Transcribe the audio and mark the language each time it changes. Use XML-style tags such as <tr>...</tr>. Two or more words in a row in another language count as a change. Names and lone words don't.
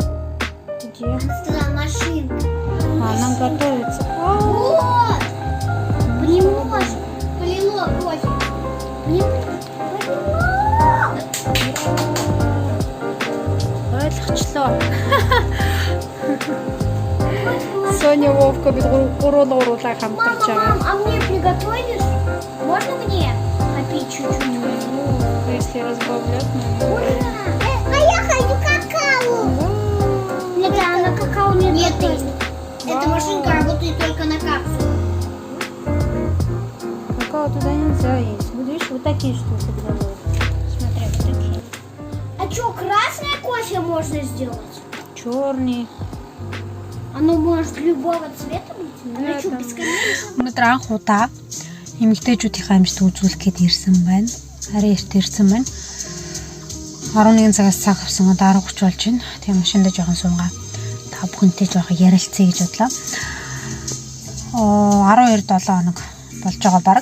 <ru>Где? Она сказала машину. Она готовится. Вот! Понемножку. Полило кофе.</ru> <mn>Ойлгочлоо. Соня, Вовка бид гурвуулаа хамтарч байгаа.</mn> <ru>Мам, а мне приготовишь? Можно мне попить чуть-чуть? Если разбавлять, Ура! А я хочу какао. Нет, на какао нет. Эта машинка работает только на капсулу. Какао Туда нельзя есть. Вот видишь, вот такие штуки делают. Смотри, вот такие. А что, красное кофе можно сделать? Черный. Оно может любого цвета быть? Оно что, бесконечно?</ru> <mn>Өнөөдөр анх удаа эмэгтэйчүүдийн амжилт үзүүлэх гээд ирсэн байна. Харин эрт ирсэн байна. 11 цагаас цаг авсан одоо 10:30 болж байна. Тэгээ машиндаа жоохон суугаа. Та бүхэнтэй жоохон ярилцъя гэж бодлоо. 12-7 хоног болж байгаа баг.</mn>